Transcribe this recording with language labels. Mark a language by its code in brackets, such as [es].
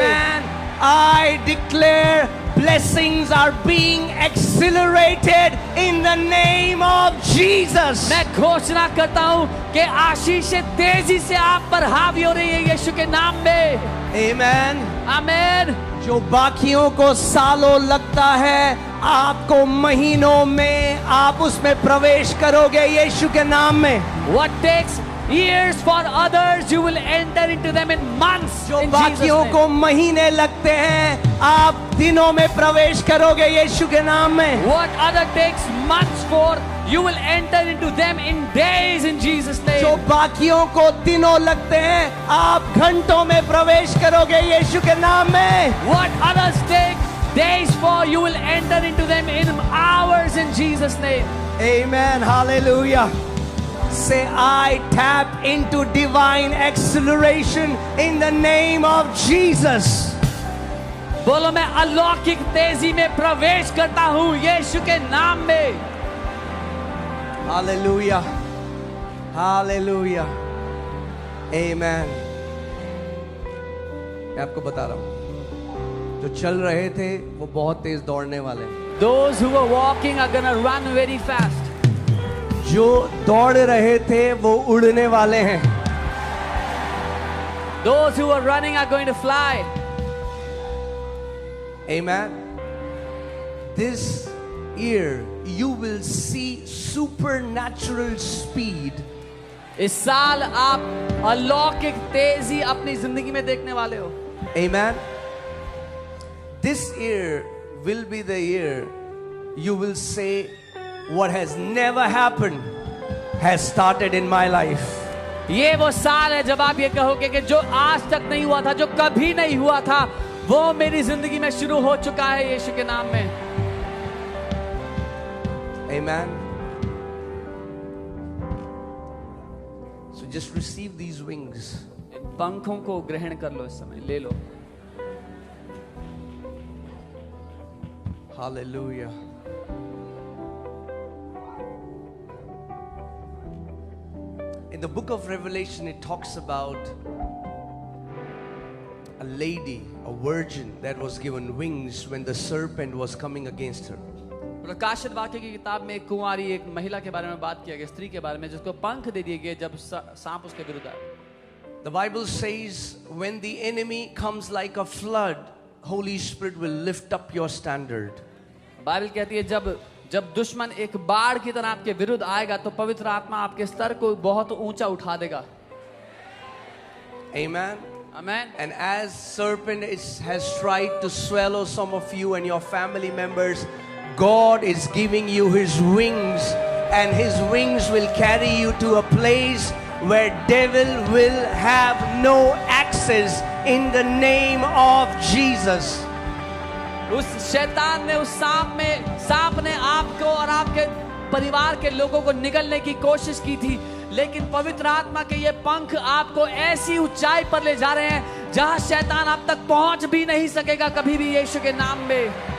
[en] Amen. I declare blessings are being accelerated in the name of Jesus. [hi] मैं घोषणा करता हूँ कि आशीषें तेजी से आप पर हावी हो रही है यीशु के नाम में। [en] Amen. [hi] आमीन। जो बाकियों को सालों लगता है, आपको महीनों में आप उसमें प्रवेश करोगे यीशु के नाम में। [en] What takes years for others, you will enter into them in months. [hi] जो [en] in Jesus' [hi] बाकियों [en] name. [hi] को महीने लगते हैं, आप दिनों में प्रवेश करोगे यीशु के नाम में। [en] What other takes months for, you will enter into them in days in Jesus' name. [hi] जो बाकियों को दिनों लगते हैं, आप घंटों में प्रवेश करोगे यीशु के नाम में। [en] What others take days for, you will enter into them in hours in Jesus' name. Amen. Hallelujah. Say, I tap into divine acceleration in the name of Jesus. [hi] बोलो, मैं अलौकिक तेजी में प्रवेश करता हूँ यीशु के नाम में। [en] Hallelujah. Hallelujah. Amen. [hi] मैं आपको बता रहा हूँ, जो चल रहे थे वो बहुत तेज दौड़ने वाले हैं। [en] Those who were walking are gonna run very fast. [hi] जो दौड़ रहे थे वो उड़ने वाले हैं। [en] Those who are running are going to fly. Amen. This year you will see supernatural speed. [hi] इस साल आप अलौकिक तेजी अपनी जिंदगी में देखने वाले हो। [en] Amen. This year will be the year you will say, what has never happened has started in my life. [hi] ये वो साल है जब आप ये कहोगे कि जो आज तक नहीं हुआ था, जो कभी नहीं हुआ था, वो मेरी जिंदगी में शुरू हो चुका है यीशु के नाम में। [en] Amen. So just receive these wings. [hi] इन पंखों को ग्रहण कर लो, इस समय ले लो। [en] Hallelujah. In the book of Revelation, it talks about a lady, a virgin, that was given wings when the serpent was coming against her. [hi] प्रकाशित वाक्य की किताब में एक कुंवारी, एक महिला के बारे में बात किया गया, स्त्री के बारे में, जिसको पंख दे दिए गए जब सांप उसके विरुद्ध आया। [en] The Bible says, when the enemy comes like a flood, Holy Spirit will lift up your standard. [hi] Bible कहती है जब दुश्मन एक बाढ़ की तरह आपके विरुद्ध आएगा तो पवित्र आत्मा आपके स्तर को बहुत ऊंचा उठा देगा। [en] Amen. [hi] आमीन। [en] And as serpent has tried to swallow some of you and your family members, God is giving you His wings, and His wings will carry you to a place where devil will have no access in the name of Jesus. [hi] उस शैतान ने, उस सांप ने आपको और आपके परिवार के लोगों को निगलने की कोशिश की थी, लेकिन पवित्र आत्मा के ये पंख आपको ऐसी ऊंचाई पर ले जा रहे हैं जहां शैतान आप तक पहुंच भी नहीं सकेगा कभी भी यीशु के नाम में।